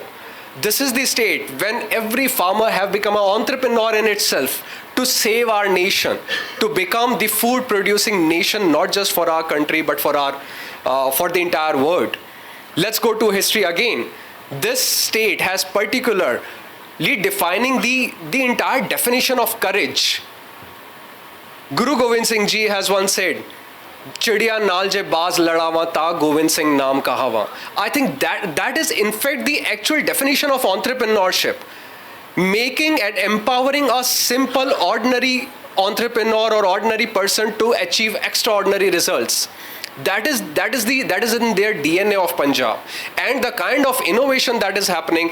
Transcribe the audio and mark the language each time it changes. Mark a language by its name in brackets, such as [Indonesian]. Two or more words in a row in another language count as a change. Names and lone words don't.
[English] This is the state when every farmer have become an entrepreneur in itself to save our nation, to become the food producing nation, not just for our country, but for the entire world. Let's go to history again. This state has particularly defining the entire definition of courage. Guru Gobind Singh Ji has once said, [Punjabi] ਚਿੜੀਆ ਨਾਲ ਜੇ ਬਾਜ ਲੜਾਵਾ ਤਾ ਗੋਵਿੰਦ ਸਿੰਘ ਨਾਮ ਕਹਾਵਾ. [English] I think that is in fact the actual definition of entrepreneurship. Making and empowering a simple ordinary entrepreneur or ordinary person to achieve extraordinary results. That is in their DNA of Punjab, and the kind of innovation that is happening.